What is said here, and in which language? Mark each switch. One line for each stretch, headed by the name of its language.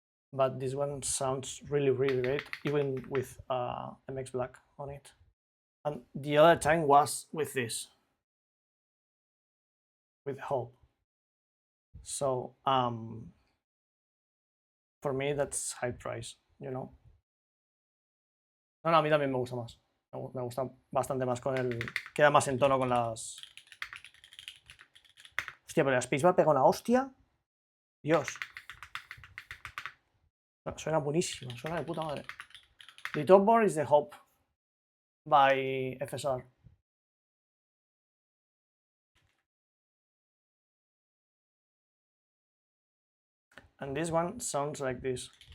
English: But this one sounds really, really great, even with MX Black on it. And the other time was with this, with Hope. So for me that's high price, you know.
Spanish: No, a mí también me gusta más. Me gusta bastante más con el... Queda más en tono con las... Hostia, pero la Spacebar pega una hostia. Dios. Suena buenísima, suena de puta madre.
English: The top board is the Hope by FSR. And this one sounds like this.